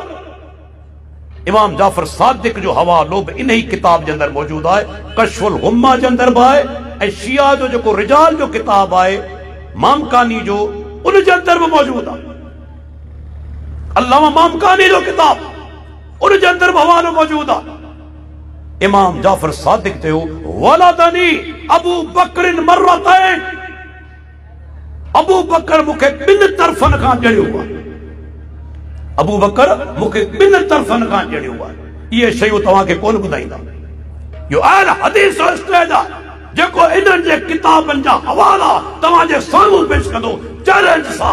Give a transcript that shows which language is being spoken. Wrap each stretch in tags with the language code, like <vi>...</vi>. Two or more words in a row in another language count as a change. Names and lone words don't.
<sd>इमाम जाफ़र सादिक जो हवालो बि इन ही किताब जे अंदरि मौजूद आहे, कश्फुल गुम्मा जे अंदरि बि आहे, ऐं शिया जो जेको रिजाल जो किताब आहे मामकानी जो, उन जे अंदरि बि मौजूद आहे। अल्लामा मामकानी जो किताब, उन जे अंदरि बि हवालो मौजूद आहे। इमाम जाफ़र सादिक चयो</sd> <ar>ولدني أبو بكر مرتين,</ar> <sd>अबू बकर मूंखे 2 तरफ़नि खां ॼणियो आहे। अबू बकर मूंखे 2 तरफ़नि खां ॼणियो आहे। इहे शयूं तव्हांखे कोन ॿुधाईंदा। इहो अहल हदीस जो स्टेज आहे जेको इन्हनि जे किताबनि जा हवाला तव्हांजे साम्हूं पेश कंदो चैलेंज सां।</sd>